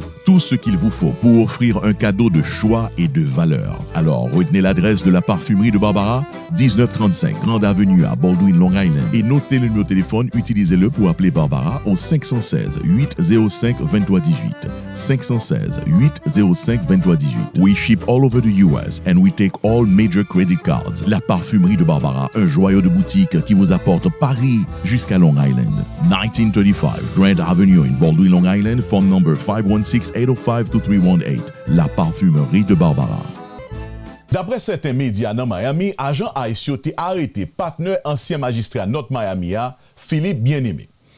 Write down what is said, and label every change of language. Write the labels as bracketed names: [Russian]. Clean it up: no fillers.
[French] Tout ce qu'il vous faut pour offrir un cadeau de choix et de valeur. Alors, retenez l'adresse de la parfumerie de Barbara, 1935 Grande Avenue à Baldwin, Long Island. Et notez le numéro de téléphone, utilisez-le pour appeler Barbara au 516 805 23 18. 516 805 23 18. [English] We ship all over the US and we take all major credit cards. [French] La parfumerie de Barbara, un joyau de boutique qui vous apporte Paris jusqu'à Long Island. [English] 1935 Grand Avenue in Baldwin, Long Island, phone number 516-805-2318. La parfumerie de Barbara. [French] D'après certains médias dans Miami, agent haïtien a arrêté partenaire ancien magistrat notre Miami, Philippe Bien-Aimé.